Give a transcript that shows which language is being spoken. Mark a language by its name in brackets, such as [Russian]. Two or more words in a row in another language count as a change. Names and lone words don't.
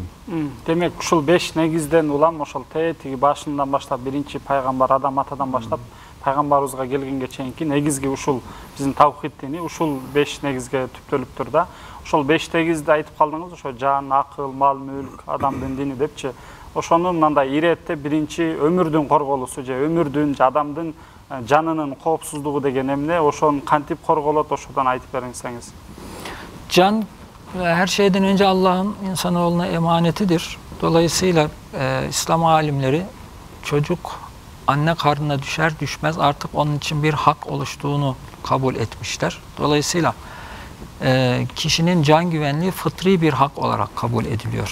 [Kyrgyz] Демек ушул 5 негизден улам ошол тиги башынан баштап биринчи пайгамбар Адам атадан баштап пайгамбарыбызга келгенге чейинки негизги ушул биздин тавхид дини ушул 5 негизге түптөлүптүр да. Ошол 5 негизди айтып калдыңыз, ошо жан, акыл, мал, мүлк, адамдын дини депчи. Ошонун мындай иретте биринчи өмүрдүн корголуусу же өмүрдүн, же адамдын жанынын коопсуздугу деген эмне, ошон кантип корголот, ошодон айтып берсеңиз. [Turkish] Can her şeyden önce Allah'ın insanoğluna emanetidir. Dolayısıyla İslam alimleri çocuk anne karnına düşer düşmez artık onun için bir hak oluştuğunu kabul etmişler. Dolayısıyla kişinin can güvenliği fıtri bir hak olarak kabul ediliyor.